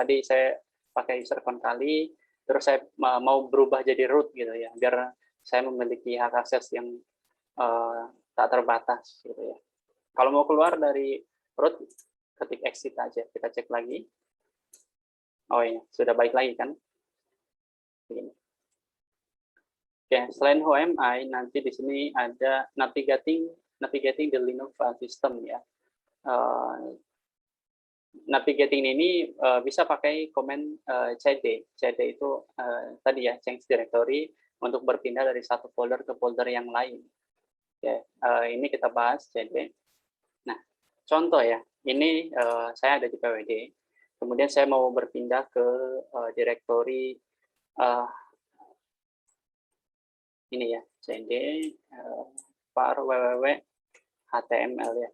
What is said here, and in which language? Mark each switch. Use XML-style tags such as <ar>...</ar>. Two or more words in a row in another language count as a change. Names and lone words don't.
<id>Tadi saya pakai</id> <en>user account</en> <id>kali, terus saya mau berubah jadi root gitu ya, biar saya memiliki hak akses yang tak terbatas gitu ya. Kalau mau keluar dari root, ketik exit aja, kita cek lagi. Oh iya, sudah balik lagi kan? Begini. Oke, selain</id> <en>who am I,</en> <id>nanti di sini ada</id> <en>navigating the Linux file system</en> <id>ya. Navigating ini bisa pakai komen cd. cd itu tadi ya,</id> <en>change directory,</en> <id>untuk berpindah dari satu folder ke folder yang lain. Oke, ini kita bahas cd. Nah, contoh ya, ini saya ada di PWD, kemudian saya mau berpindah ke directory ini ya, cd var www html ya.</id>